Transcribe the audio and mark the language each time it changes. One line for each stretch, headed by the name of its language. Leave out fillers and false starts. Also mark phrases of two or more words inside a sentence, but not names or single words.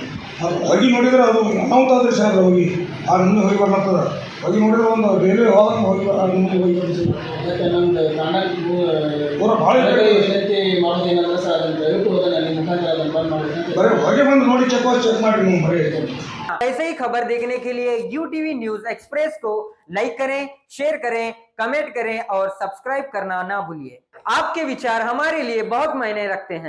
Kannada: ಹೋಗಿ ನೋಡಿದ್ರೆ ಅದು ಅನಾಹುತ ಸರ್. ಹೋಗಿ ಆ ಮುಂದೆ ಹೋಗಿ ಬರ್ಲತ್ತದ, ಹೋಗಿ ನೋಡಿದ್ರೆ ಒಂದು ರೈಲ್ವೆ ಹೋದಂಗೆ ಹೋಗಿ ಬರ್ತೀವಿ. ಅದಕ್ಕೆ ನಮ್ಮದು ತಾಂಡ ಭಾಳ ವಿನಂತಿ ಮಾಡೋದೇನಂದ್ರೆ ಸರ್, ಅದನ್ನು ದಯವಿಟ್ಟು ಅದನ್ನು ನಿಮ್ಮ ಮುಖಾಂತರ ಅದನ್ನು ಬಂದ್ ಮಾಡಿ ಬರೀ ಹೊಗೆ ಬಂದು ನೋಡಿ ಚೆಕ್ ಮಾಡಿ ನೀವು ಬರೀ.
Hindi: ऐसे ही खबर देखने के लिए UTV न्यूज एक्सप्रेस को लाइक करें, शेयर करें, कमेंट करें और सब्सक्राइब करना ना भूलिए। आपके विचार हमारे लिए बहुत मायने रखते हैं।